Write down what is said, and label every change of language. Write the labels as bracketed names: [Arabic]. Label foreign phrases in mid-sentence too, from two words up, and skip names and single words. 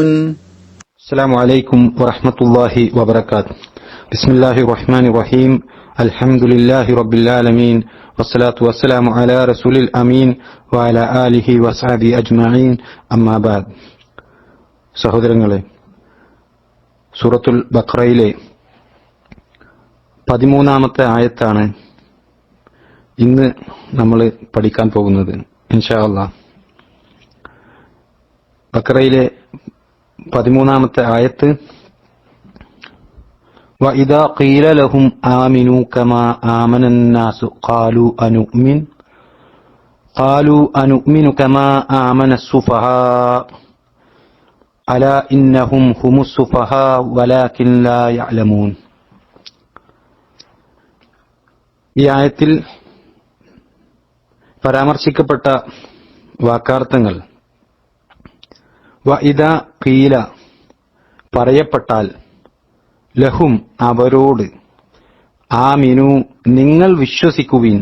[Arabic] السلام عليكم ورحمة الله وبركاته. بسم الله الرحمن الرحيم. الحمد لله رب العالمين والصلاة والسلام على رسول الأمين وعلى آله وصحبه أجمعين. أما بعد. [Malayalam] സഹോദരങ്ങളെ, സൂറത്തുൽ ബഖറയിലെ 13-ാമത്തെ ആയത്താണ് ഇന്ന് നമ്മൾ പഠിക്കാൻ പോകുന്നത് [Arabic] إن شاء الله. [Malayalam] ബഖറയിലെ 13-ാമത്തെ ആയത്ത് [Arabic] وَإِذَا قِيلَ لَهُمْ آمِنُوا كَمَا آمَنَ النَّاسُ قَالُوا أَنُؤْمِنُ قالوا أنؤمن كما آمن السفهاء ألا إنهم هم السفهاء ولكن لا يعلمون. [Malayalam] ഈ ആയത്തിൽ പരാമർശിക്കപ്പെട്ട വാക്കാർത്ഥങ്ങൾ [Arabic] وإذا قيل [Malayalam] പറയപ്പെട്ടാൽ ലഹും അവരോട് ആമിനു നിങ്ങൾ വിശ്വസിക്കുവിൻ